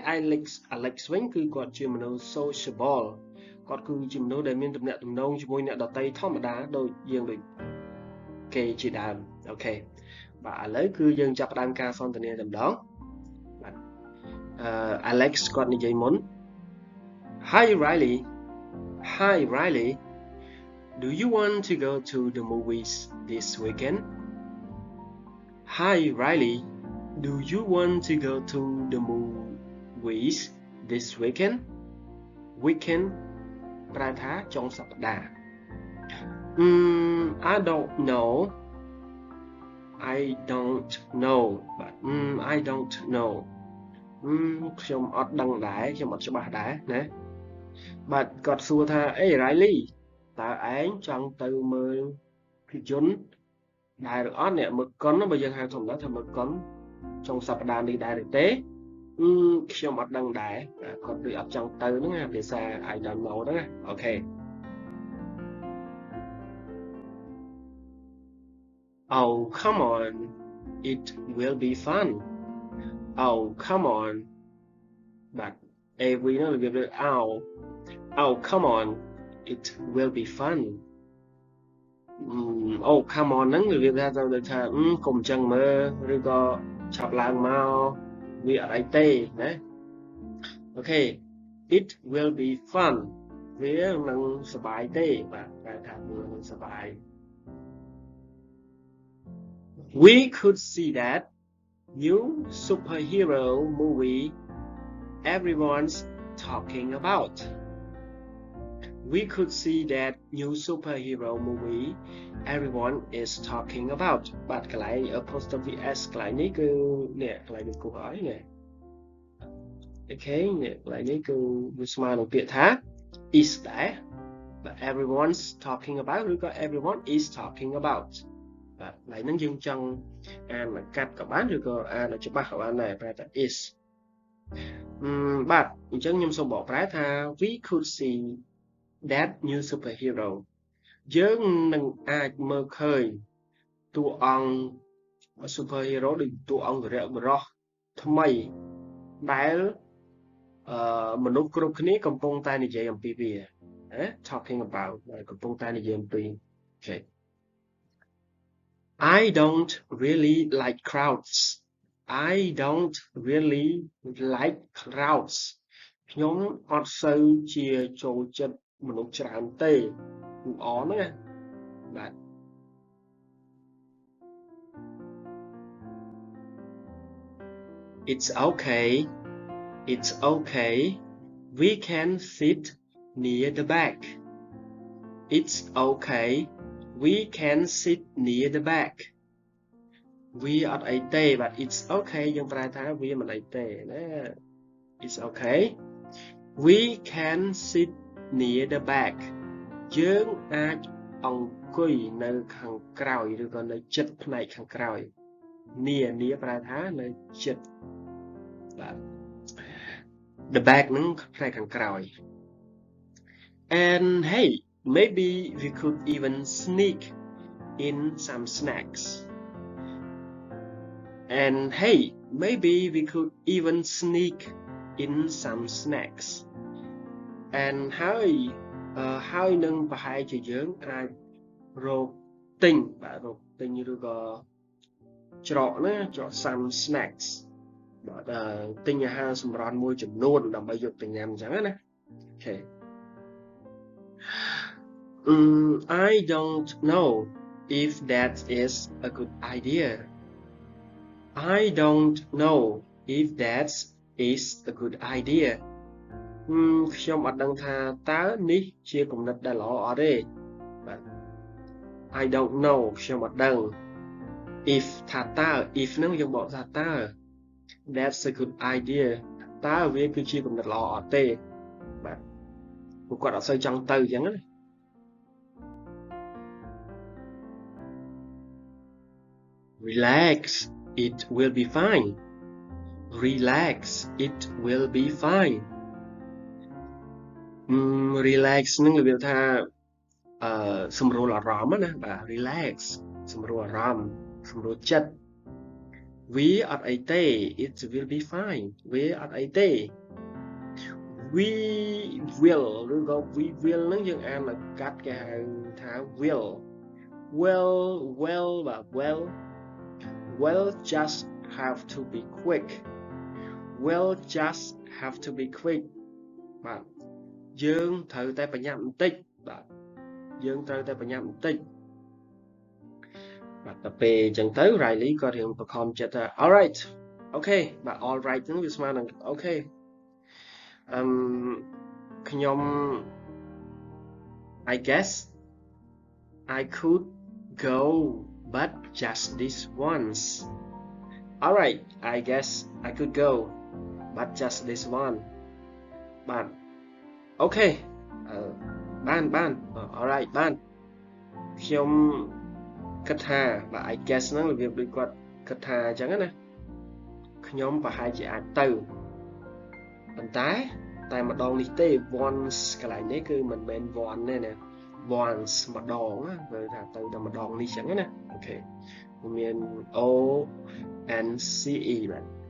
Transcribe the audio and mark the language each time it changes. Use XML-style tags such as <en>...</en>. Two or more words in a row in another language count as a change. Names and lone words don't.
<km>Alex វិញគឺគាត់ជាមនុស្ស sociable គាត់គឺជាមនុស្សដែលមានទំនាក់ទំនងជាមួយអ្នកដទៃធម្មតាដូចគេជាដើមអូខេបាទឥឡូវគឺយើងចាប់ផ្ដើមការសន្ទនាតែម្ដងបាទAlex គាត់និយាយមុន</km> <en>Hi Riley Do you want to go to the movies this weekend? Hi Riley Do you want to go to the movies this weekend?</en> <km>Weekend ប្រែថាចុងសប្តាហ៍</km> <en>I don't know but I don't know</en> <km>ខ្ញុំអត់ដឹងដែរខ្ញុំអ ត់ច្បាស់ដែរណាបាទគាត់សួរថាអេ Riley តើឯងចង់ទៅមើលភាពយន្តដែរឬអត់អ្នកមើលកុនបើយើងហៅធម្មតាថាមើលកុនចុងសប្តាហ៍នេះដែរឬទេខ្ញុំអត់ដឹងដែរគាត់ដូចអត់ចង់ទៅហ្នឹងភាសា</km> <en>I don't know</en> <km>ហ្នឹងអូខេ</km> <en>Oh come on it will be fun Oh come on but every</en> <km>ហ្នឹងវា</km> <en>Oh come on it will be fun Oh come on</en> <km>ហ្នឹងវាថាទៅថាកុំចឹងមើលឬក៏ឆាប់ឡើងមកវាអត់អីទេណាអូខេ</km> <en>it will be fun</en> <km>វានឹងសប្បាយទេបាទតែថាវានឹងសប្បាយ</km> <en>We could see that new superhero movie everyone's talking about We could see that new superhero movie everyone is talking about</en> <km>បាទកន្លែង</km> <en>apostrophe s</en> <km>កន្លែងនេះគឺនេះកន្លែងនេះគូហើយនេះអូខេនេះកន្លែងនេះគឺវាស្មើនឹងពាក្យថា is ដែរបាទ</km> <en>everyone's talking about</en> <km>ឬក៏</km> <en>everyone is talking about</en> <km>បាទកន្លែងហ្នឹងយើងចង់អានកាត់ក៏បានឬក៏អានឲ្យច្បាស់ក៏បានដែរប្រែថា is បាទអញ្ចឹងខ្ញុំសូមបកប្រែថា</km> <en>we could see that new superhero</en> <km>យើងនឹងអាចមើលឃើញតួអង្គ superhero ដូចតួអង្គវីរបុរសថ្មីដែលមនុស្សគ្រប់គ្នាកំពុងតែនិយាយអំពីវា</km> <en>talking about</en> <km>កំពុងតែនិយាយអំពី okay</km> <en>I don't really like crowds I don't really like crowds</en> <km>ខ្ញុំអត់សូវជាចូលចិត្តមនុស្សច្រើនទេអរណាបាទ</km> <en>It's okay It's okay we can sit near the back It's okay we can sit near the back</en> <km>វាអត់អីទេបាទ</km> <en>It's okay</en> <km>យើងប្រែថាវាមិនអីទេណា</km> <en>It's okay we can sit near the back</en> <km>យើងអាចអង្គុយនៅខាងក្រោយឬក៏នៅជិតផ្នែកខាងក្រោយ near ប្រែថានៅជិតបាទ</km> <en>the back</en> <km>ហ្នឹងផ្នែកខាងក្រោយ</km> <en>and hey maybe we could even sneak in some snacks and hey maybe we could even sneak in some snacks</en> <km>and ហើយនឹងប្រហែលជាយើងអាចរកទិញបាទរកទិញឬក៏ច្រកណាច្រក</km> <en>some snacks</en> <km>បាទទិញអាហារសម្រន់មួយចំនួនដើម្បីយកទៅញ៉ាំអញ្ចឹងណាអូខេ</km> <en>I don't know if that is a good idea I don't know if that is a good idea</en> <km>ខ្ញុំអត់ដឹងថាតើនេះជាគំនិតដែលល្អអត់ទេបាទ</km> <en>I don't know</en> <km>ខ្ញុំអត់ដឹង if ថាតើ if ហ្នឹងយើងបកថាតើ</km> <en>that's a good idea</en> <km>តើវាគឺជាគំនិតល្អអត់ទេបាទពួកគាត់អត់សូវចង់ទៅអញ្ចឹងណា</km> <en>Relax it will be fine Relax it will be fine relax</en> <km>ហ្នឹងវា ថាសម្រួលអារម្មណ៍ណាបាទ relax សម្រួលអារម្មណ៍សម្រួលចិត្តវាអត់អីទេ</km> <en>it will be fine</en> <km>វាអត់អីទេ</km> <en>we will</en> <km>ឬក៏</km> <en>we will</en> <km>ហ្នឹងយើងអានមកកាត់គេហៅថា will បាទ</km> <en>well just have to be quick well just have to be quick</en> <km>បាទយើងត្រូវតែប្រញាប់បន្តិចបាទយើងត្រូវតែប្រញាប់បន្តិចបាទទៅពេលអញ្ចឹងទៅ Riley ក៏រៀងបង្ខំចិត្តថា alright អូខេបាទ alright ហ្នឹងវាស្មើនឹងអូខេ</km> <en>ខ្ញុំ I guess I could go but just this once alright I guess I could go but just this one បាទ</en> <km>អូខេបាន alright បានខ្ញុំគិតថាបាទ</km> <en>I guess</en> <km>ហ្នឹងរបៀបដូចគាត់គិតថាអញ្ចឹងណាខ្ញុំប្រហែលជាអាចទៅប៉ុន្តែម្ដងនេះទេ once កន្លែងនេះគឺមិនមែន one ទេណា once ម្ដងណាគឺថាទៅតែម្ដងនេះអញ្ចឹងណាអូខេមាន O and C E បាទ</km>